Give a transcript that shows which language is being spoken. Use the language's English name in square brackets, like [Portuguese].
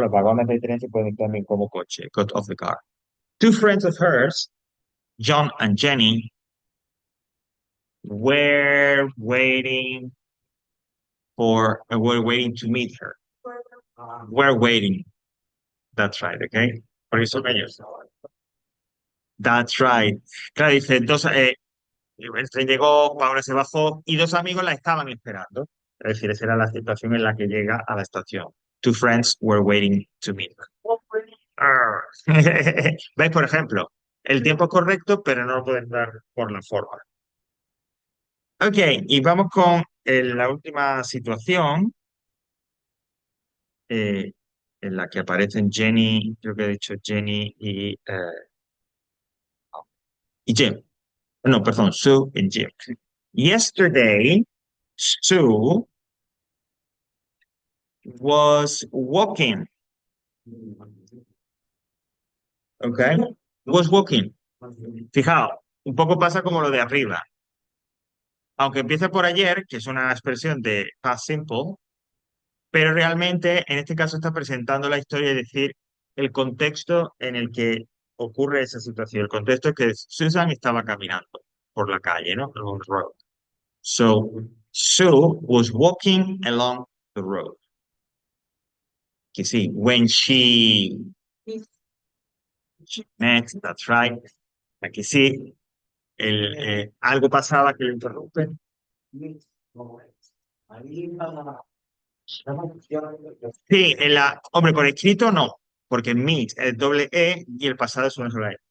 [Spanish] Los vagones de tren se pueden también como coche, [English] got off the car. Two friends of hers, John and Jenny, were waiting were waiting to meet her. Were waiting, that's right, okay. [Spanish] Por eso ellos. [English] That's right. [Spanish] Claro, dice, el tren llegó, Paula se bajó y dos amigos la estaban esperando. Es decir, esa era la situación en la que llega a la estación. [English] Two friends were waiting to meet her. [Spanish] Arr. ¿Veis, por ejemplo? El tiempo es correcto, pero no lo pueden dar por la forma. Ok, y vamos con la última situación eh, en la que aparecen Jenny, creo que he dicho Jenny y Jim. No, perdón, Sue and Jim. [English] Yesterday, Sue was walking. Okay. Was walking. [Spanish] Fijaos, un poco pasa como lo de arriba. Aunque empieza por ayer, que es una expresión de past simple, pero realmente en este caso está presentando la historia, es decir, el contexto en el que ocurre esa situación. El contexto es que Susan estaba caminando por la calle, ¿no? [English] Along the road. So, Sue was walking along the road. [Spanish] Que sí. [English] When she met, that's right. [Spanish] Aquí sí. Algo pasaba que lo interrumpen. Sí, hombre, por escrito no, porque meet es doble E y el pasado es una sola E.